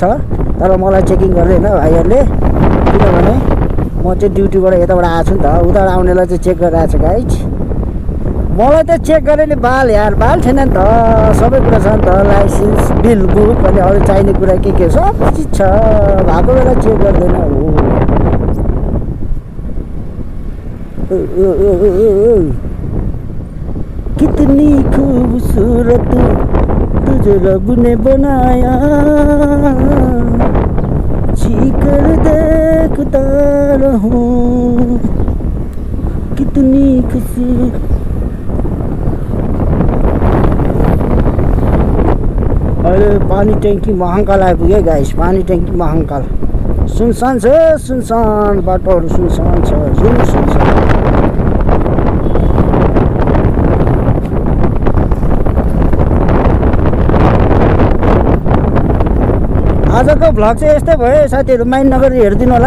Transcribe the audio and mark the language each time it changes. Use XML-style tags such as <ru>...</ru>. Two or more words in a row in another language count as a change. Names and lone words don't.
<ne>तर मलाई चेकिङ गर्दैन भाइहरूले, किनभने म चाहिँ ड्युटीबाट यताबाट आएको छु नि त। उताबाट आउनेलाई चाहिँ चेक गरिरहेको छ गाइज। मलाई त चेक गरेँ नि बाल यार, बाल छैन नि त। सबै कुरा छ नि त,</ne> <en>license bill book</en> <ne>अनि अरू चाहिने कुरा के सब चिज छ। भएको बेला चेक गर्दैन हो।</ne> <hi>कितनी खूबसूरत तुझे रब ने बनाया, जीकर देखता रहूं कितनी खुशी।</hi> <ne>अहिले पानी ट्याङ्की महाङ्काल आइपुग्यो गाइस। पानी ट्याङ्की महाङ्काल सुनसान छ, सुनसान बाटोहरू सुनसान छ, जुन सुनसान। आजको भ्लग चाहिँ यस्तै भयो साथीहरू, माइन्ड नगरी हेरिदिनु होला।</ne>